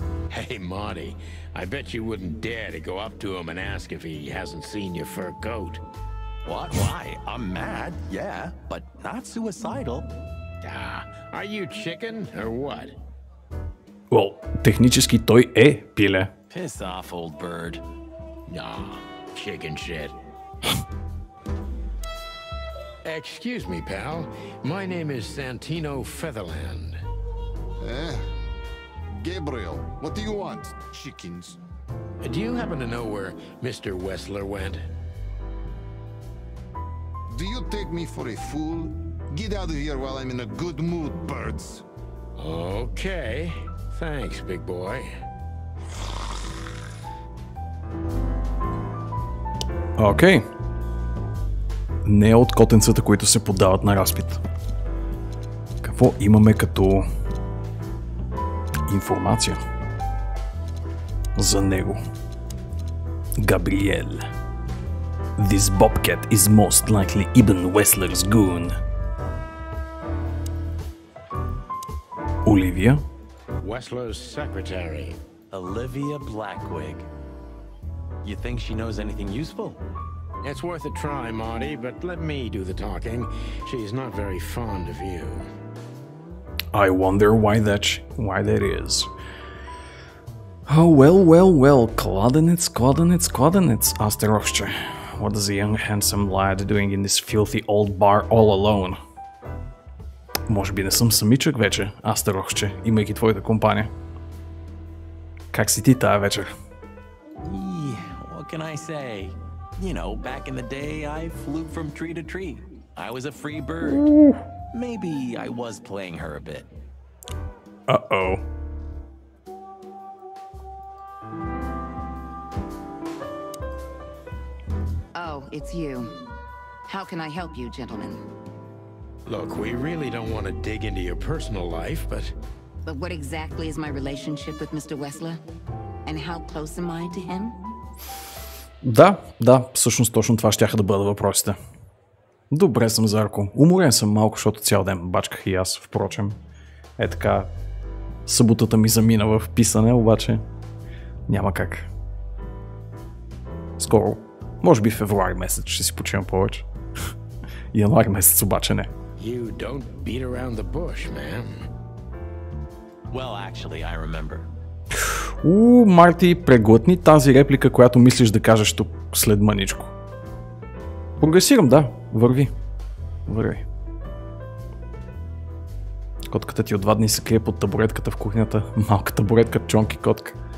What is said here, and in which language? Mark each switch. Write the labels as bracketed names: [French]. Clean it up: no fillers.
[English] Hey, Marty, I bet you wouldn't dare to go up to him and ask if he hasn't seen your fur coat. What? Why? I'm mad, yeah, but not suicidal. Are you chicken or what? [Bulgarian] Well, технически той е пиле. [English] Piss off, old bird. Nah, chicken shit. Excuse me, pal. My name is Santino Featherland. Gabriel, what do you want? Chickens. Do you happen to know where Mr. Wessler went? Do you take me for a fool? Get out of here while I'm in a good mood, birds. Okay. Thanks, big boy. [Bulgarian] Окей. Не е от котенцата, които се поддават на разпит. Какво имаме като информация за него? Габриел. [English] This bobcat is most likely Ibn Wessler's goon. [Bulgarian] Оливия. [English] Wessler's secretary. Olivia Blackwig. You think she knows anything useful? It's worth a try, Marty, but let me do the talking. She's not very fond of you. I wonder why that is. Oh, well. [Bulgarian] Кладенец. Астеровче. [English] What is a young handsome lad doing in this filthy old bar all alone? [Bulgarian] Може би не съм самичък вече, Астеровче, имайки твоята компания. Как си ти тая вечер? [English] What can I say? You know, back in the day, I flew from tree to tree. I was a free bird. Maybe I was playing her a bit. Uh-oh. Oh, it's you. How can I help you, gentlemen? Look, we really don't want to dig into your personal life, but... But what exactly is my relationship with Mr. Wessler? And how close am I to him? [Bulgarian] Да, всъщност точно това щяха да бъдат въпросите. Добре съм, Зарко. Уморен съм малко, защото цял ден бачках и аз, впрочем. Е така, съботата ми замина в писане, обаче няма как. Скоро, може би февруари месец ще си почивам повече. Януари месец обаче не. [English] You don't beat around the bush, man. Well, actually, I remember. [Bulgarian] Марти, преглътни тази реплика, която мислиш да кажеш тук след мъничко. Прогресирам, да. Върви. Котката ти от 2 дни се крие под табуретката в кухнята. Малка табуретка, чонки котка.